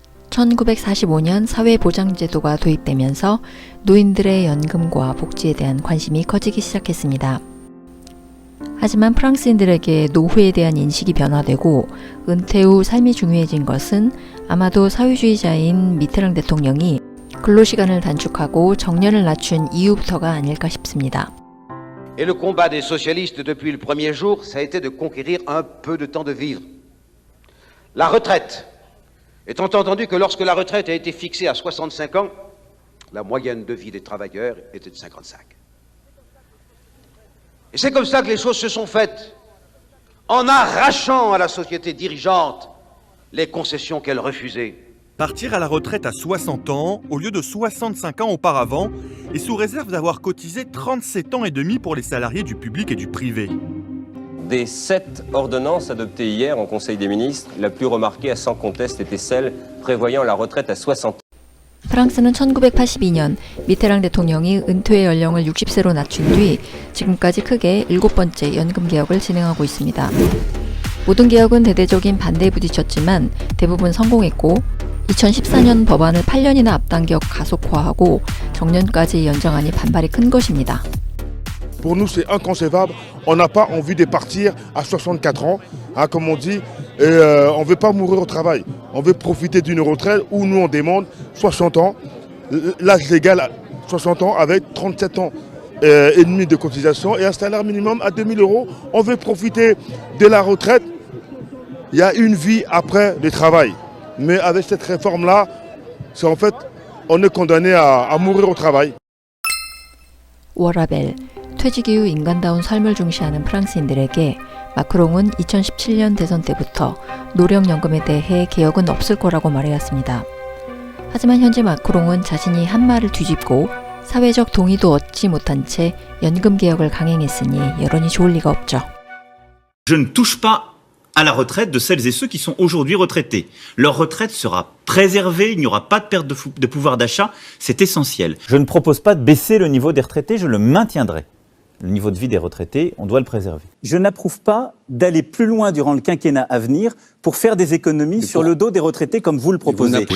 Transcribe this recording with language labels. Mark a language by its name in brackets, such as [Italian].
[Korean] (1945년) 사회보장제도가 도입되면서 노인들의 연금과 복지에 대한 관심이 커지기 시작했습니다. 하지만 프랑스인들에게 노후에 대한 인식이 변화되고 은퇴 후 삶이 중요해진 것은 아마도 사회주의자인 미테랑 대통령이 근로시간을 단축하고 정년을 낮춘 이후부터가 아닐까 싶습니다. [French] Et le combat des socialistes depuis le premier jour, ça a été de conquérir un peu de temps de vivre. La retraite, étant entendu que lorsque la retraite a été fixée à 65 ans, la moyenne de vie des travailleurs était de 55. Et c'est comme ça que les choses se sont faites, en arrachant à la société dirigeante les concessions qu'elle refusait. Partir à la retraite à 60 ans, au lieu de 65 ans auparavant, et sous réserve d'avoir cotisé 37 ans et demi pour les salariés du public et du privé. Des 7 ordonnances adoptées hier en Conseil des ministres, la plus remarquée à sans conteste était celle prévoyant la retraite à 60 ans. [Korean] 프랑스는 1982년 미테랑 대통령이 은퇴 연령을 60세로 낮춘 뒤 지금까지 크게 7번째 연금 개혁을 진행하고 있습니다. 모든 개혁은 대대적인 반대에 부딪혔지만 대부분 성공했고 2014년 법안을 8년이나 앞당겨 가속화하고 정년까지 연장하니 반발이 큰 것입니다. [French] Pour nous, c'est inconcevable. On n'a pas envie de partir à 64 ans, hein, comme on dit, et on ne veut pas mourir au travail. On veut profiter d'une retraite où nous, on demande 60 ans, l'âge légal à 60 ans avec 37 ans et demi de cotisation et un salaire minimum à 2000 €. On veut profiter de la retraite. Il y a une vie après le travail. Mais avec cette réforme-là, c'est en fait, on est condamné à mourir au travail. [Korean] 워라벨, 퇴직 이후 인간다운 삶을 중시하는 프랑스인들에게 마크롱은 2017년 대선 때부터 노령연금에 대해 개혁은 없을 거라고 말해왔습니다. 하지만 현재 마크롱은 자신이 한 말을 뒤집고 사회적 동의도 얻지 못한 채 연금 개혁을 강행했으니 여론이 좋을 리가 없죠. [French] Je ne touche pas à la retraite de celles et ceux qui sont aujourd'hui retraités. Leur retraite sera préservée, il n'y aura pas de perte de pouvoir d'achat, c'est essentiel. Je ne propose pas de baisser le niveau des retraités, je le maintiendrai. Le niveau de vie des retraités, on doit le préserver. Je n'approuve pas d'aller plus loin durant le quinquennat à venir pour faire des économies sur le dos des retraités comme vous le proposez.